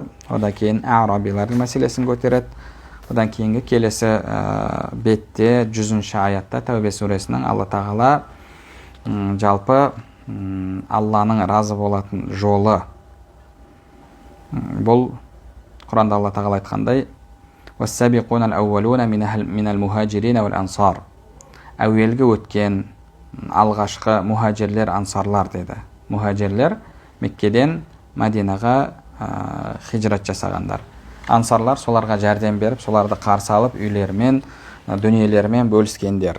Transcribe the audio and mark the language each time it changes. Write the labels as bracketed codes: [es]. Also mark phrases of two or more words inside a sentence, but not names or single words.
[kk] Одан кейін арабилардың мәселесін көтереді. Одан кейінгі келесі бетте 100-ші аятта Тәубе сүресінің Алла тағала жалпы Алланың разы болатын жолы. Бұл Құранда Алла тағала айтқандай: [ar] «والسابقون الأولون من المهاجرين والأنصار». [kk] Әуелгі өткен алғашқы мухаджирлер, ансарлар деді. Мухаджирлер Меккеден Мәдинаға хижрат жасағандар. Ансарлар соларға жәрдем беріп, соларды қарсы алып, үйлерімен, дүниелерімен бөліскендер.